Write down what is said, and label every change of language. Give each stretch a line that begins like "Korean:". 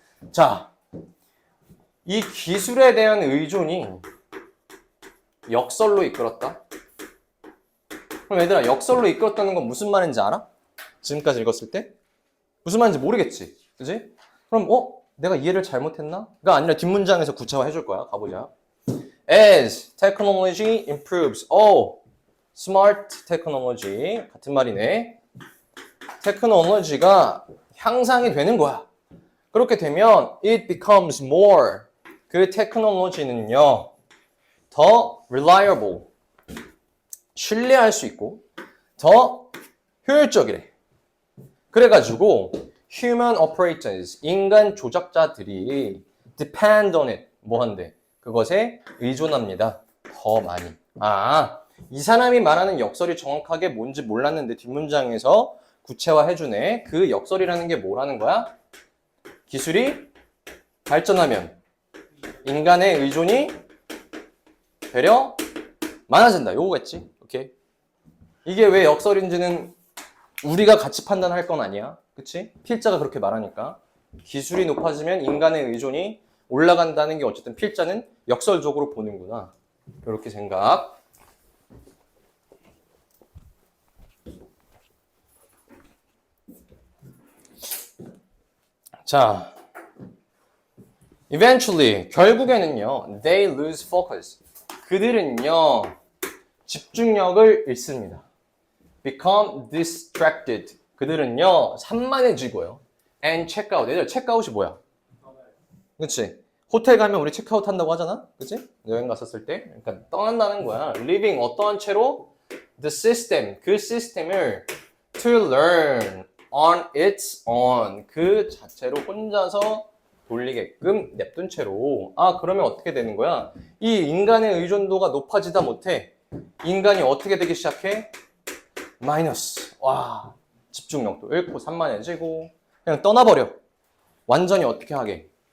Korean: 자, 이 기술에 대한 의존이 역설로 이끌었다. 그럼 얘들아, 역설로 이끌었다는 건 무슨 말인지 알아? 지금까지 읽었을 때? 무슨 말인지 모르겠지? 그지? 그럼 내가 이해를 잘못했나?가 아니라 뒷문장에서 구체화 해줄 거야. 가보자.
English: As technology improves. smart technology.
Korean: 같은 말이네. 테크놀로지가 향상이 되는 거야. 그렇게 되면
English: it becomes more.
Korean: 그 테크놀로지는요. 더 reliable. 신뢰할 수 있고 더 효율적이래. 그래가지고
English: human operators,
Korean: 인간 조작자들이
English: depend on it.
Korean: 뭐 한대? 그것에 의존합니다. 더 많이. 이 사람이 말하는 역설이 정확하게 뭔지 몰랐는데 뒷문장에서 구체화해주네. 그 역설이라는 게 뭐라는 거야? 기술이 발전하면 인간의 의존이 되려 많아진다. 요거겠지? 오케이. 이게 왜 역설인지는 우리가 같이 판단할 건 아니야. 그치? 필자가 그렇게 말하니까. 기술이 높아지면 인간의 의존이 올라간다는 게 어쨌든 필자는 역설적으로 보는구나. 이렇게 생각.
English: 자, eventually,
Korean: 결국에는요,
English: they lose focus.
Korean: 그들은요, 집중력을 잃습니다.
English: become distracted.
Korean: 그들은요, 산만해지고요.
English: and check out.
Korean: 얘들 체크아웃이 뭐야? 그치? 호텔 가면 우리 체크아웃 한다고 하잖아? 그치? 여행 갔었을 때. 그러니까 떠난다는 거야. living 어떠한 채로?
English: the system.
Korean: 그 시스템을
English: to learn on its own.
Korean: 그 자체로 혼자서 돌리게끔 냅둔 채로. 그러면 어떻게 되는 거야? 이 인간의 의존도가 높아지다 못해 인간이 어떻게 되기 시작해? 마이너스. 집중력도 잃고 산만해지고 그냥 떠나버려. 완전히 어떻게 하게?